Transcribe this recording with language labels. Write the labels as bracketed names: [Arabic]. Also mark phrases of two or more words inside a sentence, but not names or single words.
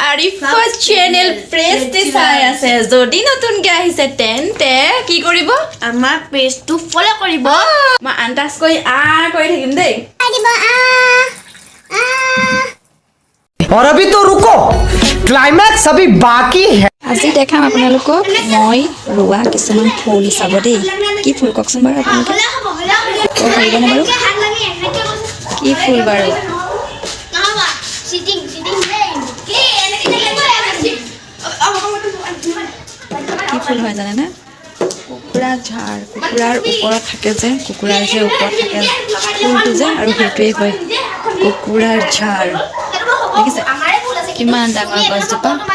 [Assamese] আৰিফা চেনেল প্ৰেজতে চাই আছে যদি নতুনকে আহিছে তেন্তে কি কৰিব আমাৰ পেজটো ফলো কৰিব মই আন্দাজ কৰি কৰি থাকিম দেই [Hindi] और अभी तो रुको क्लाइमैक्स अभी बाकी है [Assamese] আজি দেখাম আপোনালোকক মই ৰোৱা কিছুমান ফুল চাব দেই কি ফুল কওকচোন বাৰু আপোনালোকে পাৰিবনে বাৰু কি ফুল বাৰু কি ফুল হয় জানেনে কুকুৰা ঝাৰ কুকুৰাৰ ওপৰত থাকে যে কুকুৰাৰ যে ওপৰত থাকে ফুলটো যে আৰু সেইটোৱেই হয় কুকুৰাৰ ঝাৰ দেখিছে কিমান ডাঙৰ গছজোপা